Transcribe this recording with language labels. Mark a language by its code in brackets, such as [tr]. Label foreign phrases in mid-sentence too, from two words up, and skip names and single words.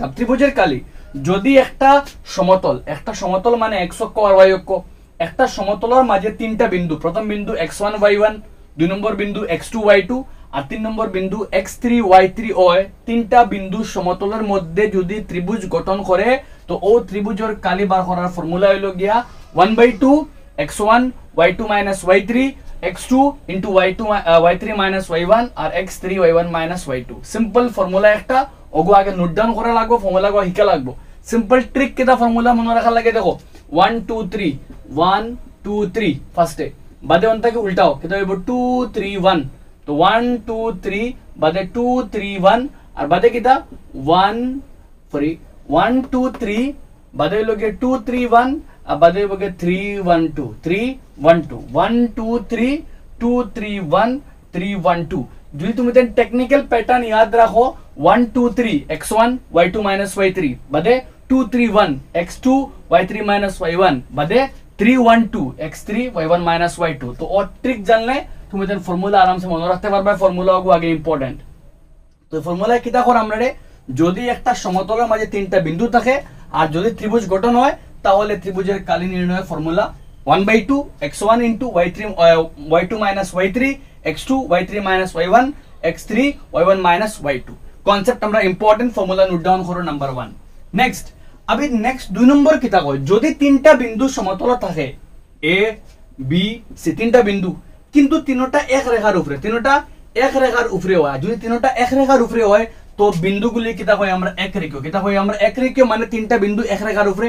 [bn] ত্রিভুজের কালি যদি একটা সমতল মানে x অক্ষ আর y অক্ষ, একটা সমতলের মাঝে তিনটা বিন্দু, প্রথম বিন্দু x1 y1, দুই নম্বর বিন্দু x2 y2 আর তিন নম্বর বিন্দু x3 y3 হয়, তিনটা বিন্দু সমতলের মধ্যে যদি ত্রিভুজ গঠন করে তো ও ত্রিভুজের কালি বার করার ফর্মুলা হলো গিয়া 1/2 x1 y2 - y3 x2 into y3 - y1 আর x3 y1 - y2। [en] simple formula [bn] একটা, ওগো আগে [en] note down [bn] করা লাগবে, ফর্মুলা গো শিখা লাগবে। [en] simple trick [bn] কেটা ফর্মুলা মনে রাখা লাগে, দেখো 1 2 3 1 2 3 ফার্স্টে, বাদে অন্তাকে উল্টাও কেটা হইব 2 3 1। তো 1 2 3 বাদে 2 3 1 আর বাদে কিটা 1 2 3 বাদে হইল গিয়ে 2 3 1 আর বাদে হইব গিয়ে 3 1 2 3 1 2 1 2 3 2 3 1 3 1 2। যদি তুমি [en] technical pattern [bn] ইয়াদ রাখো 1 2 3 x1 y2 - y3 বাদে 2 3 1 x2 y3 - y1 বাদে 3 1 2 x3 y1 - y2। তো ও ট্রিক জানলে তুমি ফর্মুলা আরামসে মনে রাখতে পারবে, ফর্মুলা আগে ইম্পর্টেন্ট। তো ফর্মুলা কিটা কর আমরা রে, যদি একটা সমতলের মাঝে তিনটা বিন্দু থাকে আর যদি ত্রিভুজ গঠন হয় তাহলে ত্রিভুজের কালি নির্ণয়ের ফর্মুলা 1/2 x1 into y2 - y3 x2 y3 - y1 x3 y1 - y2। কনসেপ্ট আমরা ইম্পর্টেন্ট, [en] formula note down [bn] করো [en] number 1. [bn] নেক্সট দুই নম্বর কিটা কয়, যদি তিনটা বিন্দু সমতল থাকে a b c, তিনটা বিন্দু কিন্তু তিনটা এক রেখার উপরে হয়, যদি তিনটা এক রেখার উপরে হয় তো বিন্দুগুলি কিটা হয় আমরা একরেখীয়, মানে তিনটা বিন্দু এক রেখার উপরে।